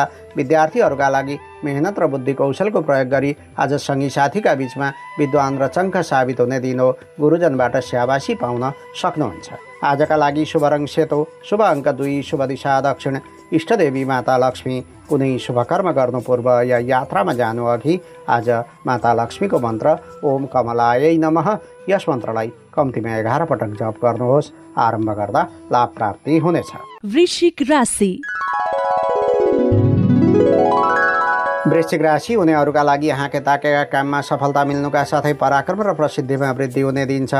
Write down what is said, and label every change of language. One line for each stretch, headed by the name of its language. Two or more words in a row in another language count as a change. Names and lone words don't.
Nepali: विद्यार्थीहरूका लागि मेहनत र बुद्धि कौशलको प्रयोग गरी आज सँगी साथीका बीचमा विद्वान र चङ्ख साबित हुने दिन हो। गुरुजनबाट स्याबासी पाउन सक्नुहुन्छ। आजका लागि शुभ रङ सेतो, शुभ अङ्क 2, शुभ दिशा दक्षिण, इष्टदेवी माता लक्ष्मी। कुनै शुभ कर्म गर्नु पूर्व या यात्रामा जानु अघि आज माता लक्ष्मीको मन्त्र
Sanskrit: ओम कमलायै नमः
Nepali: यस मन्त्रलाई कम्तीमा 11 पटक जप गर्नुहोस्। आरम्भ गर्दा लाभ प्राप्ति हुनेछ। वृश्चिक राशि। वृश्चिक राशि हुनेहरूका लागि हाँके ताकेका काममा सफलता मिल्नुका साथै पराक्रम र प्रसिद्धिमा वृद्धि हुने दिन छ।